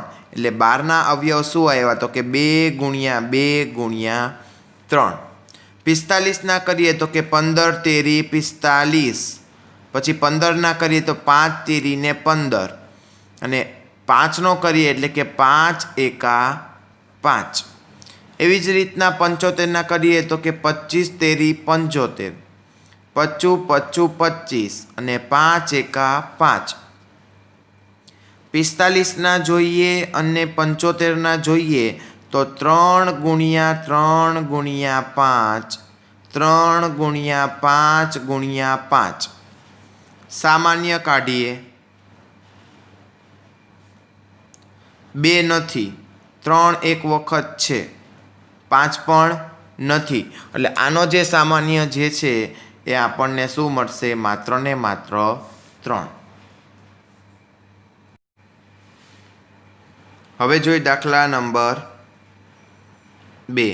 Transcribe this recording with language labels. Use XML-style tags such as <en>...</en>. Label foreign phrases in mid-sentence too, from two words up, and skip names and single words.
<gu>એટલે 12ના અવયવ શું આવ્યા? તો કે 2 ગુણ્યા 2 ગુણ્યા 3. 45ના કરીએ તો કે 15 તેરી 45, પછી 15ના કરીએ તો 5 તેરી ને 15 અને 5નો કરીએ એટલે કે 5 એકા 5. એવી જ રીતના 75 કરીએ તો કે 25 તેરી 75, 25 25 25 અને 5 એકા 5। 45 જોઈએ અને 75 જોઈએ તો 3 ગુણ્યા 3 ગુણ્યા 5, 3 ગુણ્યા 5 ગુણ્યા 5। સામાન્ય કાઢીએ, 2 નથી, 3 એક વખત છે, 5 પણ નથી, એટલે આનો જે સામાન્ય જે છે એ આપણને શું મળશે? માત્ર ને માત્ર 3। હવે જોઈ દાખલા નંબર 2।</gu>